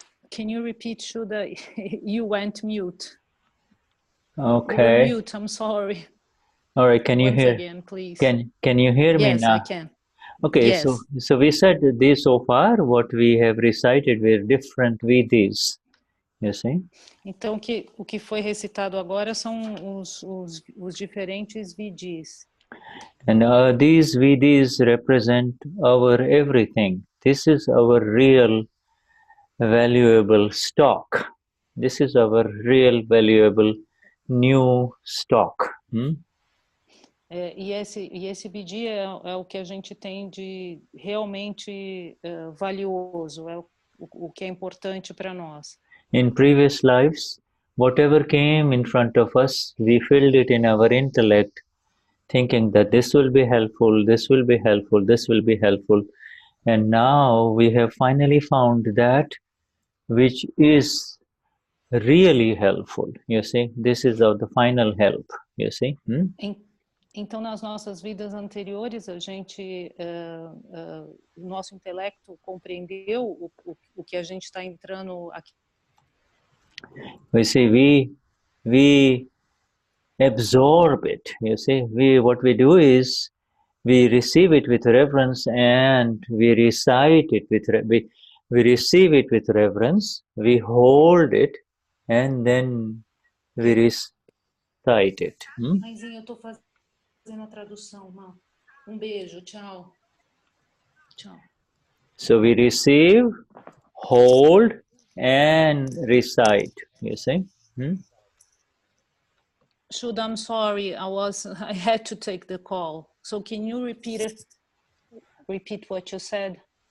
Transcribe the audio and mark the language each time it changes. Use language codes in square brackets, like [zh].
[en] Can you repeat, Shuddha? You went mute. Okay. You were mute, I'm sorry. All right, can you hear? Once again, please. Can you hear me now? Yes, I can. Okay, yes. so we said this so far, what we have recited were different VDs, you see? [pt] Então, o que foi recitado agora são os diferentes VDs. [en] And these VDs represent our everything. This is our real valuable stock. This is our real valuable new stock. [pt] E esse BD é o que a gente tem de realmente valioso, é o que é importante para nós. [en] In previous lives, whatever came in front of us, we filled it in our intellect, thinking that this will be helpful, this will be helpful, this will be helpful. And now we have finally found that which is really helpful, you see. This is the final help, you see. [pt] Então, nas nossas vidas anteriores, a gente, o nosso intelecto compreendeu o que a gente está entrando aqui. [en] We see, we absorb it, you see. What we do is, we receive it with reverence and we recite it we receive it with reverence, we hold it, and then we recite it. [pt] Mãezinha, eu estou fazendo a tradução, Má. Beijo, tchau. Tchau. [en] So we receive, hold, and recite, you see. Shuddha, I'm sorry, I had to take the call. So can you repeat what you said?